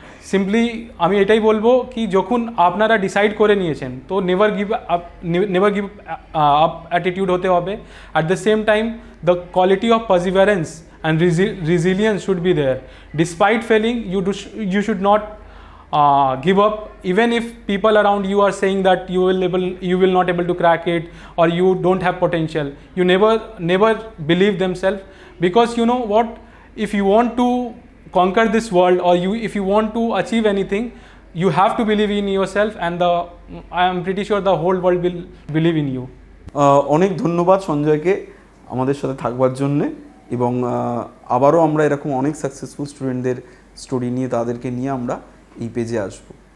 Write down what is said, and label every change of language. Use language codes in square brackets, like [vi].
[bn] Simply আমি এটাই বলবো কি যখন আপনারা ডিসাইড করে নিয়েছেন তো [en] never give up attitude [bn] হতে হবে। [en] At the same time the quality of perseverance and resilience should be there. Despite failing you should not give up, even if people around you are saying that you will not able to crack it or you don't have potential. You never believe themselves, because you know what, if you want to conquer this world or if you want to achieve anything, you have to believe in yourself, and I am pretty sure the whole world will believe in you. [bn] অনেক ধন্যবাদ সঞ্জয়কে আমাদের সাথে থাকবার জন্যে, এবং আবারও আমরা এরকম অনেক সাকসেসফুল স্টুডেন্টদের স্টোরি নিয়ে তাদেরকে নিয়ে আমরা এই পেজে আসবো।